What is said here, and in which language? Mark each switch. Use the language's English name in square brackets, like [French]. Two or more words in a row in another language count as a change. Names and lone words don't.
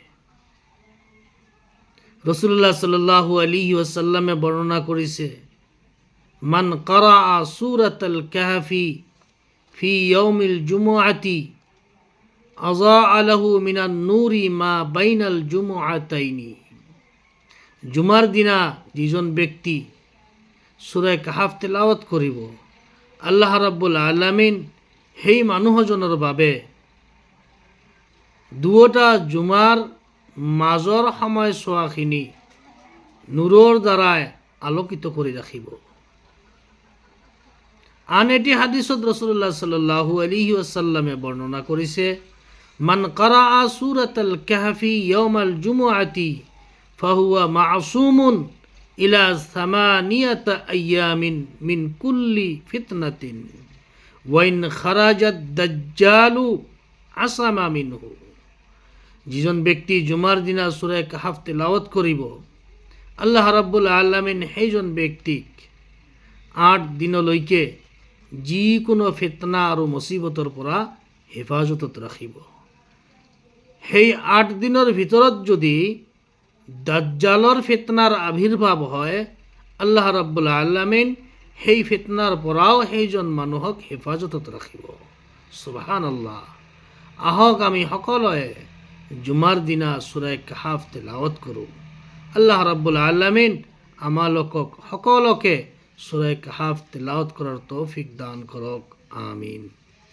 [Arabic] رسول الله صلى الله عليه وسلم [Bangla] বর্ণনা করেছে, [Arabic] من قرأ سورة الكهف في يوم الجمعة أضاء له من النور ما بين الجمعتين. [Assamese] জুমার দিনা যিজন ব্যক্তি সূরা কাহাফ তেলাওয়াত করিব, [Arabic] الله رب العالمين [Assamese] সেই মানুহজনৰ বাবে দুয়োটা জুমাৰ মাজৰ সময়ছোৱাখিনি নূৰৰ দ্বাৰাই আলোকিত কৰি ৰাখিব। আন এটি হাদিসত [Arabic] رسول الله صلى الله عليه وسلم [Bangla] বর্ণনা করেছে, [Arabic] من قرأ سورة الكهف يوم الجمعة فهو معصوم إلى ثمانية أيام من كل فتنة وإن خرج الدجال عصم منه. [Assamese] যিজন ব্যক্তি জুমার দিনা সূরা কাহাফ তেলাওয়াত করিব, [Arabic] الله رب العالمين [Assamese] সেইজন ব্যক্তিক 8 দিনলৈকে যিকোনো ফিতনা আৰু মুসিবতৰ পৰা হেফাজতত ৰাখিব। সেই 8 দিনৰ ভিতৰত যদি দাজ্জালৰ ফিতনাৰ আবিৰ্ভাৱ হয়, [Arabic] الله رب العالمين [Assamese] সেই ফিতনাৰ পৰাও সেইজন মানুহক হেফাজতত ৰাখিব। সুবহানাল্লাহ। আহক আমি সকলোৱে জুমাৰ দিনা সূৰা কাহাফ তেলাওয়াত কৰোঁ। [Arabic] الله رب العالمين [Assamese] আমালোকক সকলোকে সূরা কাহাফ তেলাওয়াত করার তৌফিক দান করক। আমিন।